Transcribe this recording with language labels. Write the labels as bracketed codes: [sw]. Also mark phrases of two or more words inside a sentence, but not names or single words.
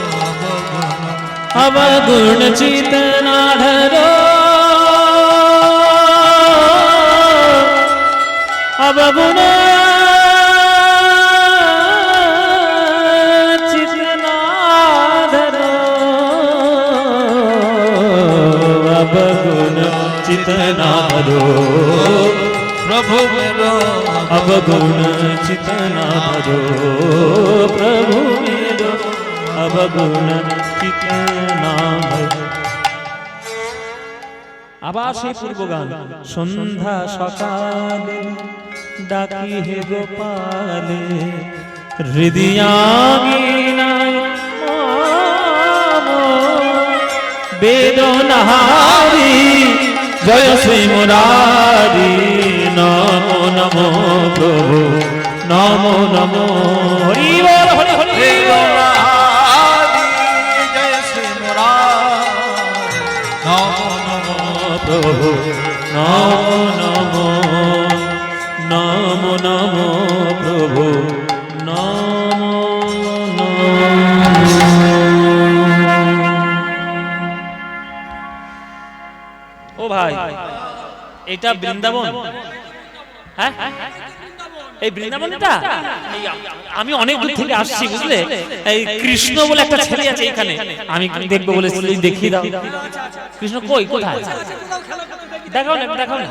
[hi] अवगुण चित ना धरो अवगुण चित ना धरो अवगुण चित ना धरो प्रभु मेरो अवगुण चित ना धरो प्रभु मेरो अवगुण चित ना धरो [bn] আবার সেই পূর্ব গান সন্ধ্যা সকালে ডাকি হে গোপালে হৃদয়াগিনায় বেদনাহারি জয় শ্রী মুরারি নমো নমো প্রভু নমো নমো হরি বল হরি হরি বল জয় শ্রী মুরারি নমো নমো প্রভু নমো নমো নমো নমো প্রভু নমো নমো ও ভাই এটা বৃন্দাবন হ্যাঁ এই বৃন্দাবনটা আমি অনেক দূর থেকে আসছি বুঝলে এই কৃষ্ণ বলে একটা ছেলে আছে এখানে আমি দেখবো বলে দেখিয়ে দাও কৃষ্ণ কই কোথায় দেখাও না দেখাও না